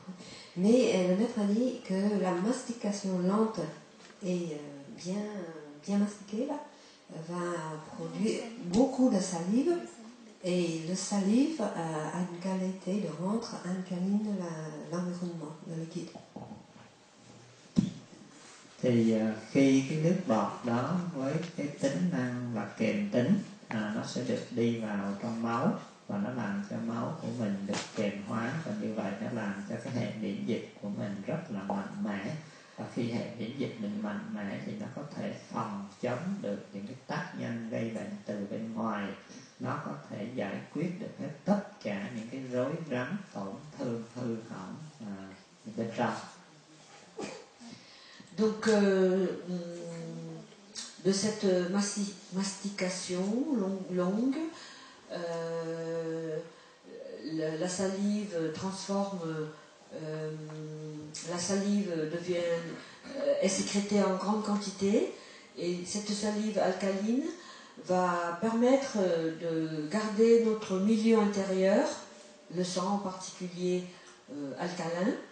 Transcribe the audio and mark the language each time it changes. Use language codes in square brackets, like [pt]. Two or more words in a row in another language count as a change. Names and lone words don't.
[fr] Mais le maître a dit que la mastication lente et bien mastiquée là, va produire beaucoup de salive, et le salive a une qualité de rendre alcaline l'environnement, le liquide. [vi] Thì khi cái nước bọt đó với cái tính năng là kềm tính, nó sẽ được đi vào trong máu và nó làm cho máu của mình được kềm hóa, và như vậy nó làm cho cái hệ miễn dịch của mình rất là mạnh mẽ. Và khi hệ miễn dịch mình mạnh mẽ thì nó có thể phòng chống được những cái tác nhân gây bệnh từ bên ngoài. Nó có thể giải quyết được hết tất cả những cái rối rắm, tổn thương, hư hỏng bên trong. [fr] Donc de cette mastication longue, la salive transforme, la salive est sécrétée en grande quantité, et cette salive alcaline va permettre de garder notre milieu intérieur, le sang en particulier alcalin,